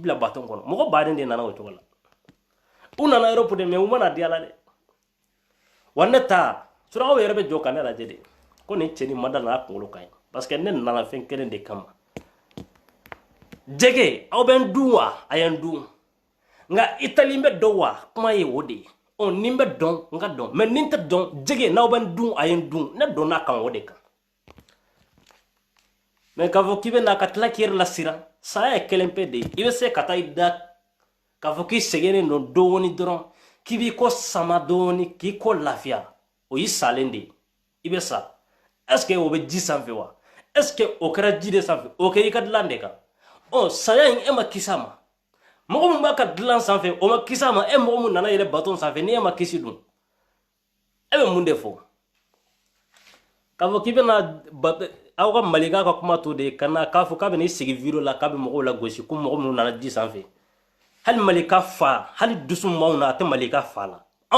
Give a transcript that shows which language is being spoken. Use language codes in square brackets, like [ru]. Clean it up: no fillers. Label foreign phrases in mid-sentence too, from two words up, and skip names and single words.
[bm] bila baton kɔnɔ mɔgɔ baden de nana o cogo la u nana Europe de mais u mana di ala dɛ wa ne ta surakaw yɛrɛ bɛ jɔ ka ne lajɛ de ko nin cɛ ni ma da n'a kunkolo ka ɲi parce que ne nana fɛn kelen de kama jege aw bɛ n dun wa a ye n dun nka Itali bɛ dɔn wa kuma ye o de ye ni n bɛ dɔn n ka dɔn mais ni n tɛ dɔn jege n'aw bɛ n dun a ye n dun ne donna kan o de kan mais k'a fɔ k'i bɛ na ka tila k'i yɛrɛ lasiran saya ye kelen pe de ye i bɛ se ka taa i da k'a fɔ k'i sɛgɛnnen don dɔɔni dɔrɔn k'i b'i ko sama dɔɔni k'i ko lafiya o y'i salen de ye i bɛ sa [fr] est ce que [bm] o bɛ ji sanfɛ wa [fr] est ce que [bm] o kɛra ji de sanfɛ o kɛ i ka dilan de kan saya in e ma kisi a ma mɔgɔ min b'a ka dilan sanfɛ o ma kisi a ma e mɔgɔ min nana yɛlɛ baton sanfɛ ni e ma kisi dun e bɛ mun de fɔ k'a fɔ k'i bɛna aw ka malika ka kuma to de ka na k'a fɔ k'a bɛ n'i sigi video la k'a bɛ mɔgɔw la gosi ko mɔgɔ minnu nana ji sanfɛ hali malika fa hali dusu m'aw na a tɛ malika fa la anw